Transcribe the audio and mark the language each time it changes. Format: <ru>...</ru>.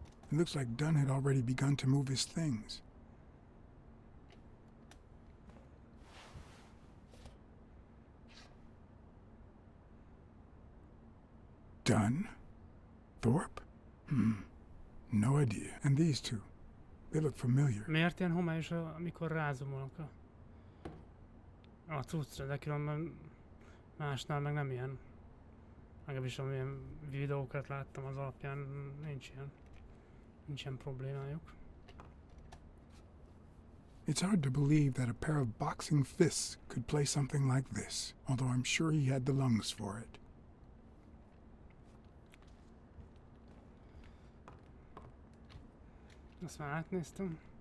<en>It looks like Dunn had already begun to move his things. Dunn? Thorpe? No idea. And these two, they look familiar.</en> <hu>Miért ilyen homályos, amikor rázomolok a cuccra, de különben másnál meg nem ilyen. Legalábbis amilyen videókat láttam az alapján, nincs ilyen problémájuk.</hu> <en>It's hard to believe that a pair of boxing fists could play something like this, although I'm sure he had the lungs for it.</en> <hu>Azt már átnéztem.</hu>